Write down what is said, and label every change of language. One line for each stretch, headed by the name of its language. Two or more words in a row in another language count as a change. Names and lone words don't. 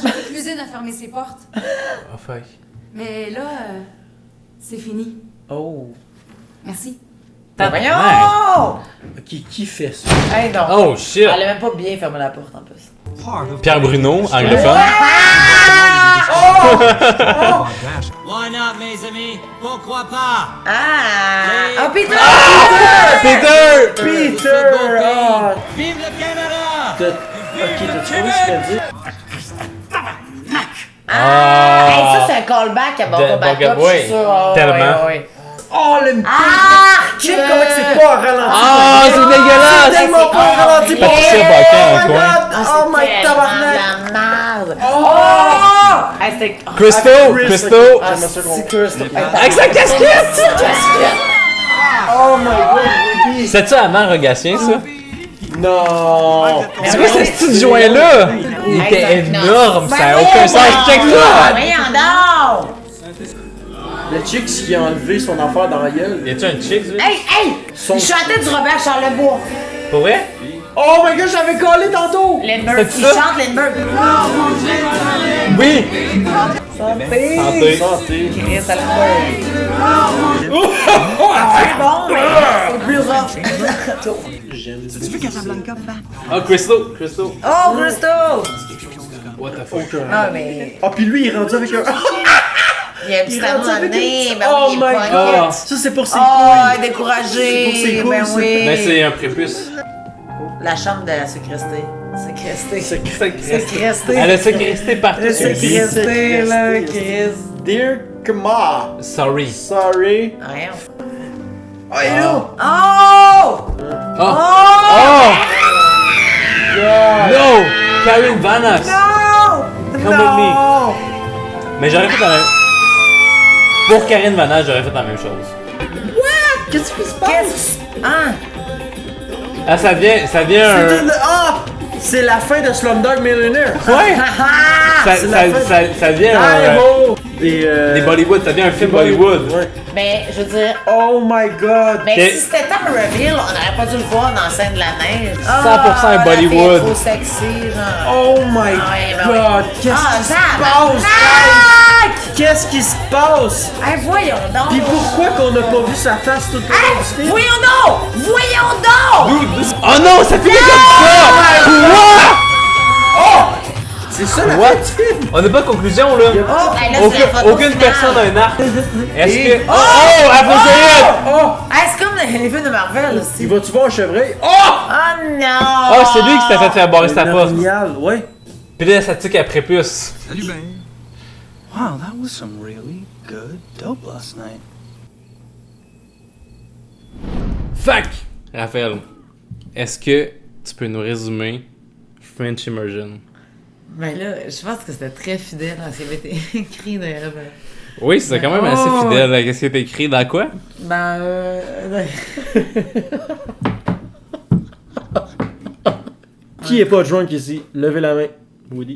French: La cuisine a fermé ses portes.
English: Oh fuck.
French: Mais là, c'est fini. Oh. Merci. Voyons! Qui fait ça? Hey, non.
English: Oh shit.
French: Elle a même pas bien fermé la porte en plus. Pierre Bruno, anglophone.
English: Why not,
French: mes amis? Pourquoi pas? Ah! Oh, Peter! Peter! Peter! Ah! Vive le Canada! Ok, t'as trouvé ce qu'elle dit? Ah! Hey, ça, c'est un callback à Bon Combat Cup, je suis sûr. Oh, Tellement. ouais. Oh, le Ah! check comment que c'est pas ralenti! Ah, c'est dégueulasse! C'est tellement pas ralenti! Patricia Baccan, Oh un
English: my
French: coin.
English: god! Oh my tabarnak!
French: La merde! Oh! Hey, c'était... Crystal! Crystal! Ah, c'est Crystal. Avec sa casquette!
English: Oh my god, baby!
French: C'est-tu avant Rogatien, ça? Non! C'est quoi ce petit joint-là? Il était énorme, ça a aucun sens. Check ça! Voyons donc! Le chick qui a enlevé son affaire dans la gueule. Y a-tu un chick, lui? Hey, hey! Il chantait du Robert Charlebois. Pour vrai?
English: Oh my god,
French: j'avais collé tantôt! Lindbergh, il chante Lindbergh. Oui! Santé! Santé! Santé! Chris Lindbergh. C'est bon, mais c'est plus rough. Tu veux Casablanca, papa? Oh, Crystal! Crystal! Oh, Crystal!
English: What the fuck?
French: Ah, mais... Ah, puis lui, il est rendu avec un... Il y a un petit anneau dans le nez, ben Oh oui, il est
English: my
French: pas
English: god!
French: inquiète. Ça, c'est pour ses Oh, couilles! découragé! C'est pour ses couilles, Ben ça. oui! Ben, c'est un prépuce. La chambre de la sécurité. Sécurité. Elle a sécurité partout. La sécurité, là, Chris.
English: Dear Kama. Sorry.
French: Rien. Oh, il est là!
English: Oh! No! Karen Vanas! No! Come with me!
French: Mais j'aurais fait la même... Pour Karen Vanas, j'aurais fait la même chose. What? Qu'est-ce qui se passe? Ah, ça vient C'est la fin de Slumdog Millionaire! Ouais! ça vient des Bollywood, ça vient un film Bollywood. Ouais. Mais, je veux dire...
English: Oh my god!
French: Mais si c'était un reveal, on n'aurait pas dû le voir dans la scène de la neige. 100% un Bollywood. Trop sexy, genre.
English: Oh my god!
French: Qu'est-ce qui se passe? Hey, voyons donc! Pis pourquoi qu'on n'a pas vu sa face tout au long du film? Voyons donc! Oh non, ça finit comme ça! Quoi? C'est ça la fin du film! On n'a pas de conclusion là. Aucune personne a un arc. Est-ce que. Oh! Elle faut C'est comme les films de Marvel aussi. Il va-tu voir un chevreuil? Oh non! Oh, c'est lui qui s'est fait faire barrer sa porte. Génial, ouais. Puis là, ça tique après plus. Salut ben.
English: Wow, that was some really good dope last night. Fuck!
French: Raphaël, est-ce que tu peux nous résumer French Immersion? Ben là, je pense que c'était très fidèle à ce qui avait été écrit d'ailleurs. Oui, c'est quand même assez fidèle à ce qui est écrit dans quoi? Qui est pas drunk ici? Levez la main. Woody.